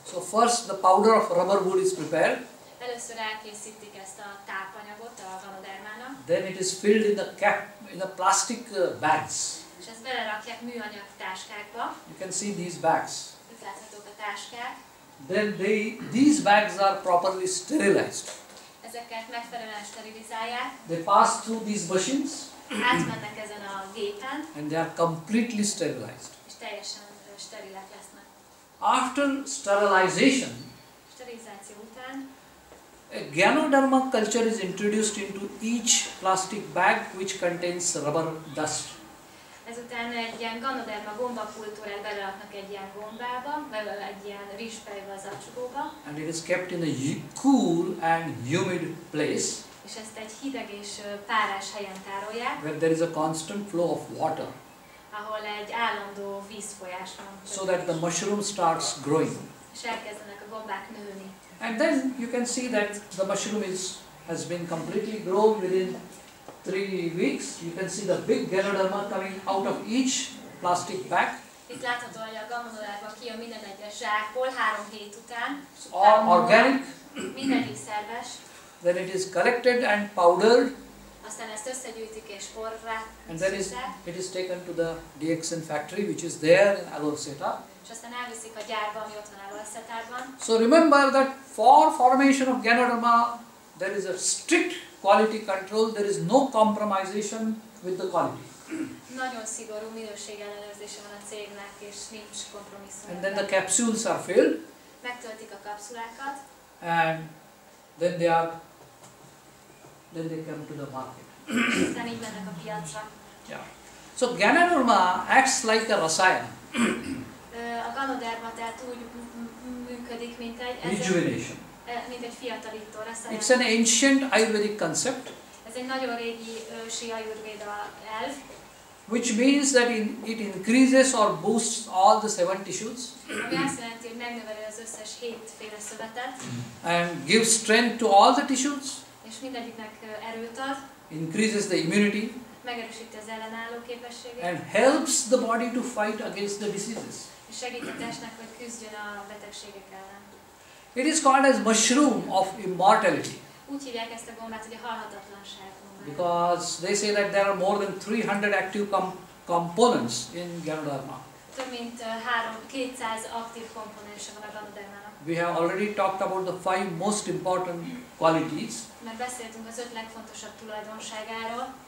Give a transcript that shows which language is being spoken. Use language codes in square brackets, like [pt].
[en] So first the powder of rubber wool is prepared. [hu] Először elkészítik ezt a tápanyagot a ganodermának, [en] Then it is filled in the plastic bags. [hu] és ezt belerakják műanyag táskákba. [en] You can see these bags. [hu] Itt láthatók a táskák. [en] Then these bags are properly sterilized. [hu] Ezeket megfelelően sterilizálják, [en] They pass through these machines [hu] átmennek ezen a gépen, [en] and they are completely sterilized. [hu] és teljesen sterilek lesznek. [en] After sterilization, [hu] Sterilizáció után [en] a Ganoderma culture is introduced into each plastic bag which contains rubber dust. [hu] ezután egy ilyen ganoderma gombakultúrát beleraknak egy ilyen gombába, vagy egy ilyen rizspelybe az acsugóba, [en] And it is kept in a cool and humid place [hu] és ezt egy hideg és párás helyen tárolják, [en] where there is a constant flow of water [hu] ahol egy állandó vízfolyás van. [en] so that the mushroom starts growing. [hu] És elkezdenek a gombák nőni. [en] And then you can see that the mushroom has been completely grown within 3 weeks. You can see the big Ganoderma coming out of each plastic bag. [hu] Itt látható, hogy a ganoderma kijön minden egyes zsákból 3 hét után. [en] It's all organic. [hu] Mindegyik szerves. [en] Then it is collected and powdered. [hu] Aztán ezt összegyűjtik és porrá [en] And then it is taken to the DXN factory which is there in Aloseta. [hu] és aztán elviszik a gyárba, ami ott van Alóeszetárban. [en] So remember that for formation of Ganoderma there is a strict quality control. There is no compromisation with the quality. [hu] Nagyon szigorú minőségellenőrzése van a cégnek, és nincs kompromisszum. [en] And then the capsules are filled, [hu] Megtöltik a kapszulákat, [en] and then they come to the market. [hu] aztán így mennek a piacra. [en] Yeah. So Ganoderma acts like a rasayan, [hu] A ganoderma tehát úgy működik, mint egy [en] rejuvenation. [hu] fiatalító rasayan. [en] It's an ancient Ayurvedic concept, [hu] Ez egy nagyon régi ősi Ajurvéda elv, [en] which means that it increases or boosts all the 7 tissues [hu] ami azt jelenti, hogy megnöveli az összes 7 féle szövetet, [en] and gives strength to all the tissues, [hu] és mindegyiknek erőt ad, [en] increases the immunity, [hu] megerősíti az ellenálló képességét, [en] and helps the body to fight against the diseases. [hu] és segít a testnek, hogy küzdjön a betegségek ellen. [en] It is called as mushroom of immortality, [hu] Úgy hívják ezt a gombát, hogy a halhatatlanság gombája. [en] because they say that there are more than 300 active components in Ganoderma. [hu] Több mint 200 aktív komponense van a ganodermának. [en] We have already talked about the 5 most important qualities. [hu] Mert beszéltünk az 5 legfontosabb tulajdonságáról.